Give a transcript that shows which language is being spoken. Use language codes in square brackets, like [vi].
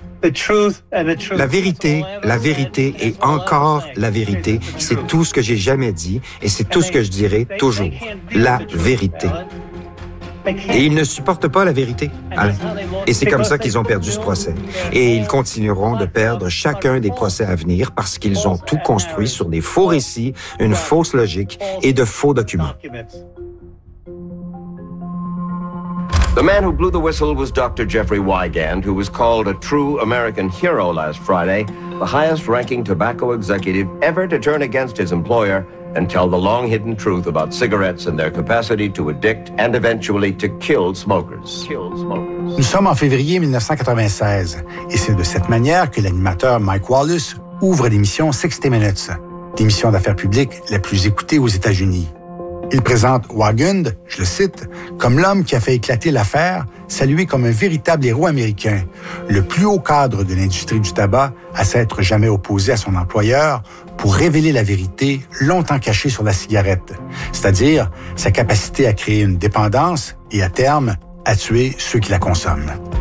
[fr] La vérité et encore la vérité, c'est tout ce que j'ai jamais dit et c'est tout ce que je dirai toujours. La vérité. Et ils ne supportent pas la vérité, Alain. Et c'est comme ça qu'ils ont perdu ce procès. Et ils continueront de perdre chacun des procès à venir parce qu'ils ont tout construit sur des faux récits, une fausse logique et de faux documents. [en] The man who blew the whistle was Dr. Jeffrey Waugand, who was called a true American hero last Friday, the highest-ranking tobacco executive ever to turn against his employer and tell the long-hidden truth about cigarettes and their capacity to addict and eventually to kill smokers. [fr] Nous sommes en février 1996, et c'est de cette manière que l'animateur Mike Wallace ouvre l'émission 60 Minutes, l'émission d'affaires publiques la plus écoutée aux États-Unis. Il présente Waugand, je le cite, comme l'homme qui a fait éclater l'affaire, salué comme un véritable héros américain, le plus haut cadre de l'industrie du tabac à s'être jamais opposé à son employeur pour révéler la vérité longtemps cachée sur la cigarette, c'est-à-dire sa capacité à créer une dépendance et à terme, à tuer ceux qui la consomment.